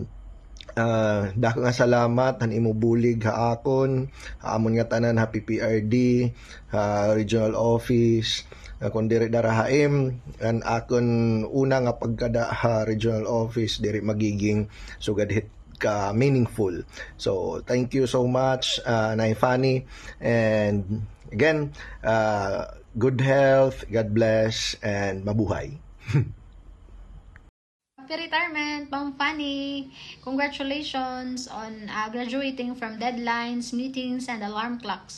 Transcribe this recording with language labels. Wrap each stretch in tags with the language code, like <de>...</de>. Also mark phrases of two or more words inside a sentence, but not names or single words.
<war>Dako nga salamat han imo bulig ha akon, amon nga tanan ha PPRD,</war> <en>regional office,</en> <war>kung diri darahaim an akon una nga pagkada ha</war> <en>regional office</en> <war>diri magiging sugad hit ka meaningful.</war> <en>So thank you so much Nay Fanny, and again good health, God bless, and mabuhay. Happy retirement, Ma'am Fanny! Congratulations on graduating from deadlines, meetings, and alarm clocks.</en>